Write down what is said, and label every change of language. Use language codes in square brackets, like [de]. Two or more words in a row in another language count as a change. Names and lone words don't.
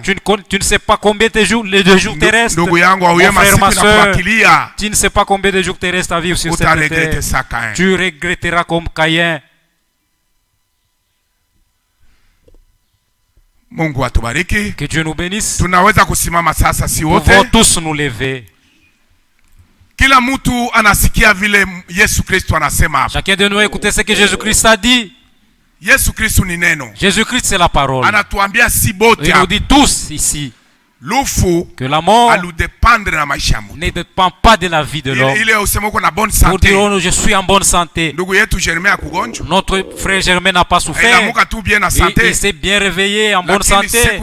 [fr] Tu ne sais pas combien de jours, les 2 jours terrestres. Mon frère, ma soeur, tu ne sais pas combien de jours terrestres à vivre sur cette terre. Tu regretteras comme Caïn. Que Dieu nous bénisse. Nous pouvons tous nous lever. [sw] Kila mtu anasikia vile Yesu Kristo anasema hapa. [fr] Chacun de nous a écouté ce que Jésus-Christ a dit. [sw] Yesu Kristo ni neno. [fr] Jésus-Christ c'est la parole. [sw] Anatuambia si bote. [fr] Il nous dit tous ici que la mort ne dépend pas de la vie de l'homme. Pour dire oh, je suis en bonne santé. Notre frère Germain n'a pas souffert. Il s'est bien réveillé en bonne santé.